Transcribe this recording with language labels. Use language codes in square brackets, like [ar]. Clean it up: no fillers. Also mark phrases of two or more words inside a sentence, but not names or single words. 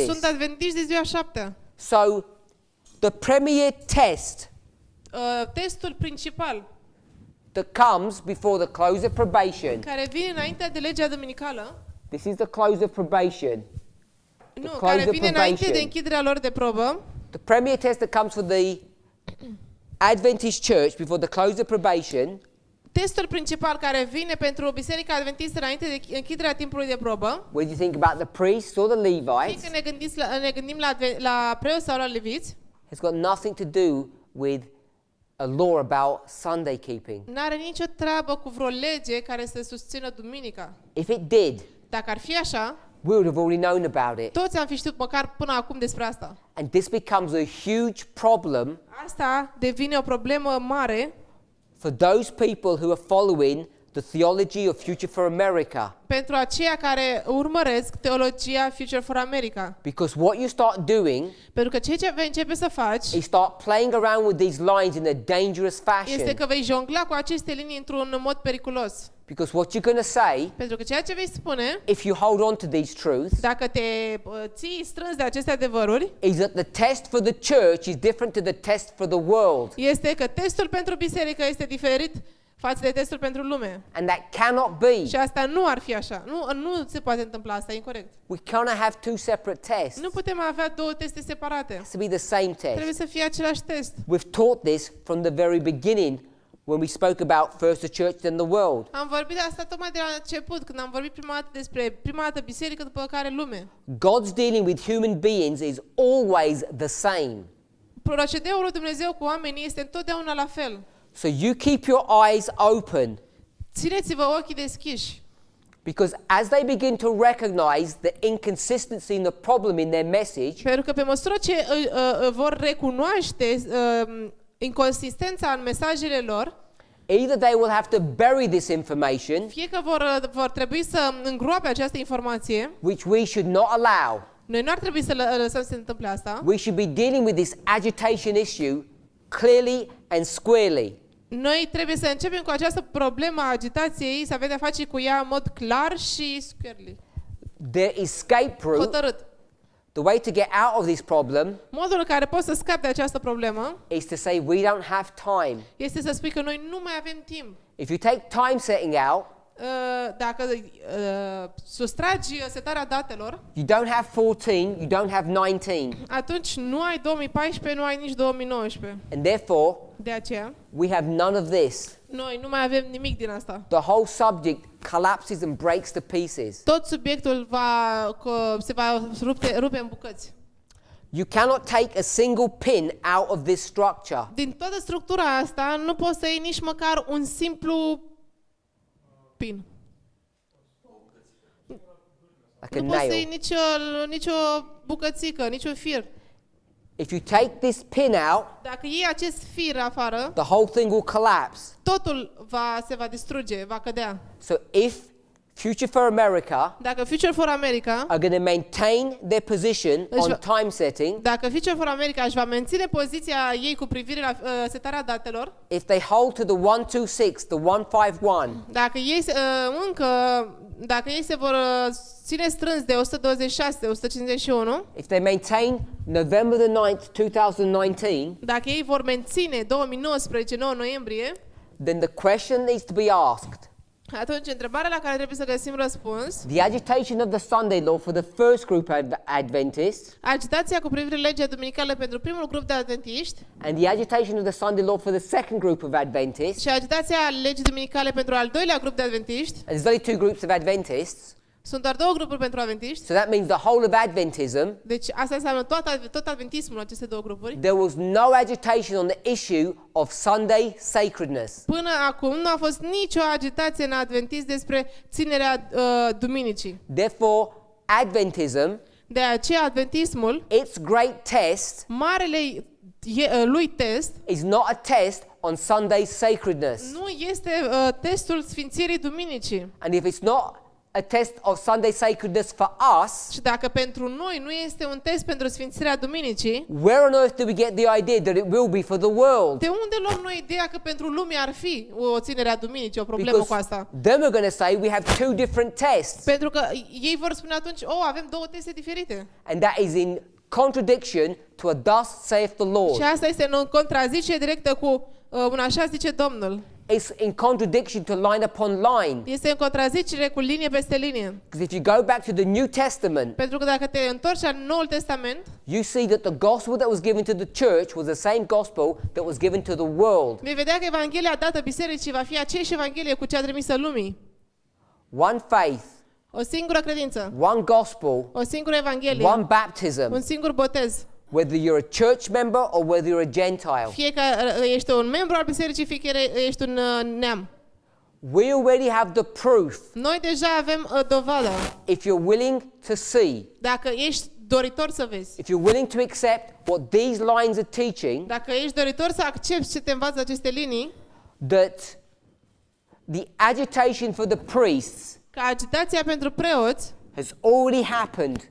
[ro] Sunt adventiști de ziua 7. [en] So the premier test [ro] Testul principal [en] that comes before the close of probation, [ro] care vine înainte de legea duminicală, [en] this is the close of probation. [ro] nu, [en] close [ro] care [en] of [ro] vine înainte [en] probation. [ro] de închiderea lor de probă, [en] The premier test that comes for the Adventist church before the close of probation [ro] testul principal care vine pentru Biserica Adventistă înainte de închiderea timpului de probă, [en] whether you think about the priests or the [ro] fie [en] Levites, [ro] că ne gândim la preoți sau la leviți, [en] has got nothing to do with a law about Sunday keeping. [ro] n-are nicio treabă cu vreo lege care să susțină duminica. [en] If it did, [ro] Dacă ar fi așa, [en] we would have already known about it. [ro] toți am fi știut măcar până acum despre asta. [en] And this becomes a huge problem [ro] Asta devine o problemă mare [en] for those people who are following the theology of Future for America. [ro] Pentru aceia care urmăresc teologia Future for America. [en] Because what you start doing [ro] Pentru că ceea ce vei începe să faci [en] is start playing around with these lines in a dangerous fashion. [ro] este că vei jongla cu aceste linii într-un mod periculos. [en] Because what you're going to say, [ro] Pentru că ceea ce vei spune, [en] if you hold on to these truths, [ro] dacă te ții strâns de aceste adevăruri, [en] is that the test for the church is different to the test for the world. [ro] este că testul pentru biserică este diferit față de testul pentru lume. [en] And that cannot be. [ro] Și asta nu ar fi așa. Nu se poate întâmpla asta, e incorect. [en] We cannot have two separate tests. [ro] Nu putem avea două teste separate. [en] It has to be the same [ro] Trebuie [en] test. [ro] să fie același test. [en] We've taught this from the very beginning when we spoke about first the church then the world. [ro] Am vorbit de asta tocmai de la început, când am vorbit prima dată despre prima dată biserică, după care lume. [en] God's dealing with human beings is always the same. [ro] Procedeul lui Dumnezeu cu oamenii este întotdeauna la fel. [en] So you keep your eyes open, [ro] Țineți-vă ochii deschiși. [en] because as they begin to recognize the inconsistency and the problem in their message, [ro] Pentru că pe măsură ce vor recunoaște inconsistența în mesajele lor, [en] either they will have to bury this information, [ro] fie că vor trebui să îngroape această informație, [en] which we should not allow. [ro] noi nu ar trebui să lăsăm să se întâmple asta. [en] We should be dealing with this agitation issue clearly and squarely. [ro] Noi trebuie să începem cu această problemă a agitației, să avem de-a face cu ea în mod clar și squarely, [en] The escape route, [ro] hotărât. [en] the way to get out of this problem, [ro] Modul în care poți să scapi de această problemă [en] is to say we don't have time. [ro] este să spui că noi nu mai avem timp. [en] If you take time setting out, [ro] Dacă sustragi setarea datelor, [en] you don't have 14, you don't have 19. [ro] atunci nu ai 2014, nu ai nici 2019. [en] And therefore, [ro] De aceea, [en] we have none of this. [ro] noi nu mai avem nimic din asta. [en] The whole subject collapses and breaks to pieces. [ro] Tot subiectul se va rupe în bucăți. [en] You cannot take a single pin out of this structure. [ro] Din toată structura asta nu poți să iei nici măcar un simplu pin. [en] Like a [ro] Nu poți să iei [en] nail. [ro] nicio bucățică, niciun fir. [en] If you take this pin out, [ro] Dacă iei acest fir afară, [en] the whole thing will collapse. [ro] totul se va distruge, va cădea. [en] So if Future for America [ro] Dacă Future for America, [en] are going to maintain their position [ro] Deci [en] on [ro] va- [en] time setting, [ro] dacă Future for America își va menține poziția ei cu privire la setarea datelor, [en] if they hold to the 126, the 151, [ro] dacă ei se vor ține strâns de 126, 151, [en] if they maintain November the 9th, 2019, [ro] dacă ei vor menține 2019, 9 noiembrie, [en] then the question needs to be asked. [ro] atunci întrebarea la care trebuie să găsim răspuns, [en] The agitation of the Sunday law for the first group of Adventists [ro] agitația cu privire la legea duminicală pentru primul grup de adventiști [en] and the agitation of the Sunday law for the second group of Adventists, [ro] și agitația legii duminicale pentru al doilea grup de adventiști, [en] and there's only two groups of Adventists, [ro] sunt doar două grupuri pentru adventiști, [en] so that means the whole of Adventism, [ro] deci asta înseamnă tot adventismul, aceste două grupuri. [en] there was no agitation on the issue of Sunday sacredness. [ro] Până acum nu a fost nicio agitație în adventism despre ținerea duminicii. [en] Therefore, Adventism, [ro] De aceea adventismul, [en] its great test, [ro] marele lui test, [en] is not a test on Sunday sacredness. [ro] nu este testul sfințirii duminicii. [en] And if it's not a test of Sunday sacredness for us, [ro] Și dacă pentru noi nu este un test pentru sfințirea duminicii, [en] where on earth do we get the idea that it will be for the world? [ro] de unde luăm noi ideea că pentru lume ar fi o ținere a duminicii, o problemă cu asta? [en] then we're going to say we have two different tests. [ro] Pentru că ei vor spune atunci, avem două teste diferite. [en] And that is in contradiction to a thus saith the Lord. [ro] Și asta este în contraziție directă cu un așa zice Domnul. [en] It's in contradiction to line upon line. [ro] Este în contrazicere cu linie peste linie. [en] Because if you go back to the New Testament, [ro] Pentru că dacă te întorci la Noul Testament, [en] you see that the gospel that was given to the church was the same gospel that was given to the world. [ro] vei vedea că Evanghelia dată bisericii va fi aceeași Evanghelie cu cea trimisă lumii. [en] One faith, [ro] O singură credință, [en] one gospel, [ro] o singură Evanghelie, [en] one baptism, [ro] un singur botez. [en] whether you're a church member or whether you're a Gentile. [ro] Fie că ești un membru al bisericii, fie că ești un neam. [en] We already have the proof. [ro] Noi deja avem dovada. [en] If you're willing to see, [ro] Dacă ești doritor să vezi, [en] if you're willing to accept what these lines are teaching, [ro] dacă ești doritor să accepti ce te învață aceste linii, [en] that the agitation for the priests [ro] că agitația pentru preoți [en] has already happened.